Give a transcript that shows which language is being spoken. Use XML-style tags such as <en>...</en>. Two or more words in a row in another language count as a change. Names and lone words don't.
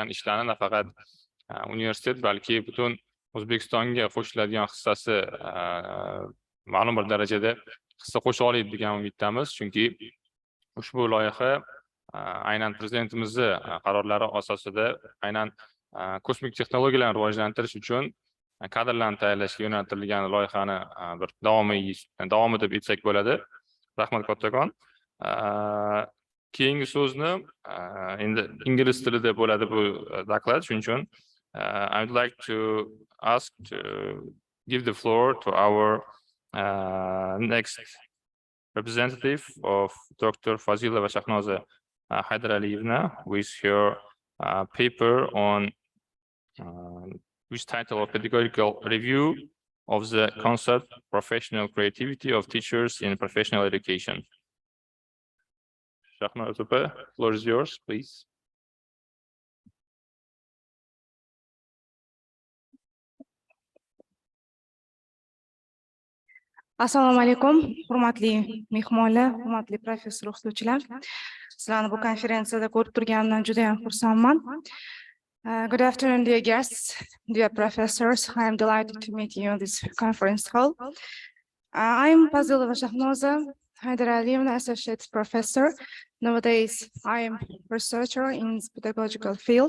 <uz>ishlarni nafaqat universitet, balki butun O'zbekistonga qo'shiladigan hissasi ma'lum bir darajada hissa qo'sha oladi degan umiddamiz, chunki ushbu loyiha aynan prezidentimizni qarorlari asosida aynan kosmik texnologiyalarni rivojlantirish uchun kadrlarni tayyorlashga yo'naltirilgan loyihani bir davomi deb aytsak bo'ladi. Rahmat kattakon. Keyingi so'zni endi ingliz tilida bo'ladi bu doklad, shuning uchun</uz> <en>I would like to ask to give the floor to our next representative of Dr. Fazilova Shahnoza Haydaraliyevna with her paper on which title of pedagogical review of the concept professional creativity of teachers in professional education. Shahnoza, the floor is yours, please.</en> <uz>Assalomu alaykum, hurmatli mehmonlar, hurmatli professor o'qituvchilar. Sizlarni bu konferensiyada ko'rib turganimdan juda ham xursandman.</uz> <en>Good afternoon, dear guests, dear professors. I am delighted to meet you in this conference hall. I am Fazilova Shahnoza Haydaraliyevna, associate professor. Nowadays, I am researcher in the pedagogical field.</en>